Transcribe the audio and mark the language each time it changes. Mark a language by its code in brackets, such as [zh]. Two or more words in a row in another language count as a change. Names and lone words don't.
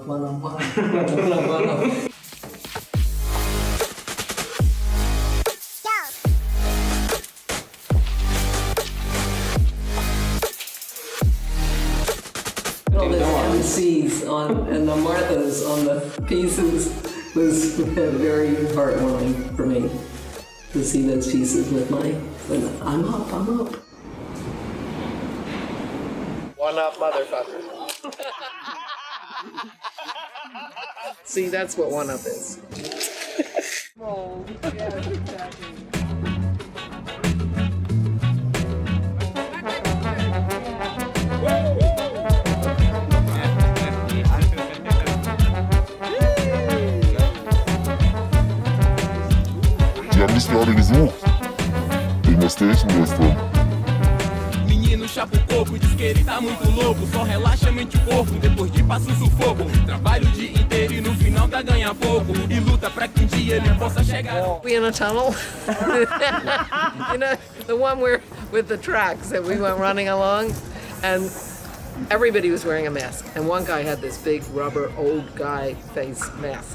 [en] All the MCs and the Marthas on the pieces was very heartwarming for me to see those pieces with I'm up. One up, motherfucker. See, that's what one up is. Oh, yeah, exactly. [de] Die haben mich gerade gesucht. Wegen der Station gestern. [pt] Menino chapa o coco, diz que ele tá muito louco. Só relaxa mente o corpo, depois de passa o sufoco. Trabalha o dia inteiro e no final tá ganha pouco. E luta pra que um dia ele possa chegar. [en] We in a tunnel? The one where with the tracks that we went running along, and everybody was wearing a mask. And one guy had this big rubber old guy face mask.